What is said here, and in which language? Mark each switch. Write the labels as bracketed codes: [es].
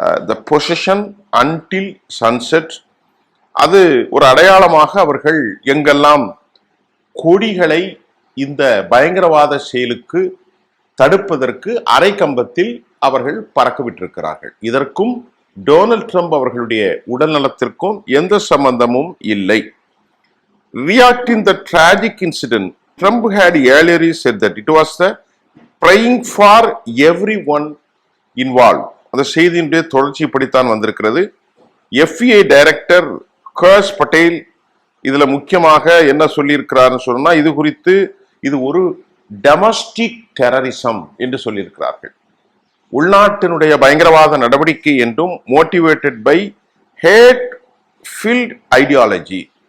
[en] the position until sunset, [ta] அது ஒரு அடையாளமாக அவர்கள் எங்கெல்லாம் கொடிகளை இந்த பயங்கரவாத செயலுக்கு தடுப்பதற்கு அரை கம்பத்தில் அவர்கள் பறக்க விட்டிருக்கிறார்கள். இதற்கும் டொனால்ட் ட்ரம்ப் அவர்களுடைய உடல் நலத்திற்கும் எந்த சம்பந்தமும் இல்லை. [en] Reacting the tragic incident, Trump had earlier said that it was the praying for everyone involved. [ta] அந்த செய்தியினுடைய தொடர்ச்சி இப்படித்தான் வந்திருக்கிறது. FBI டைரக்டர் கர்ஸ் பட்டேல் இதுல முக்கியமாக என்ன சொல்லியிருக்கிறார்னு சொன்னா, இது குறித்து இது ஒரு டொமஸ்டிக் டெரரிசம் என்று சொல்லியிருக்கிறார்கள். உள்நாட்டினுடைய பயங்கரவாத நடவடிக்கை என்றும், [en] Motivated by hate filled ideology.